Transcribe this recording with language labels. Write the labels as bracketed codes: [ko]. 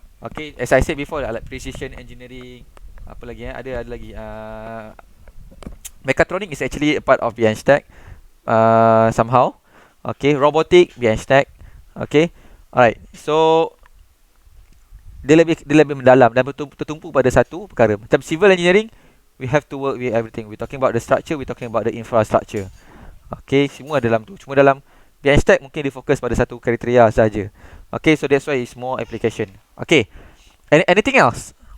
[en] Okay, as I said before, like precision engineering, [ms] apa lagi ada lagi, [en] mechatronic is actually a part of BNSTEC, somehow. Okay, robotic BNSTEC. Okay, alright. [ms] So dia lebih mendalam dan tertumpu pada satu perkara. [en] Macam civil engineering, we have to work with everything. We're talking about the structure, we're talking about the infrastructure. [ms] Okay, semua dalam tu. Cuma dalam BNSTEC mungkin dia fokus pada satu kriteria saja. [en] Okay, so that's why it's more application. Okay, anything else?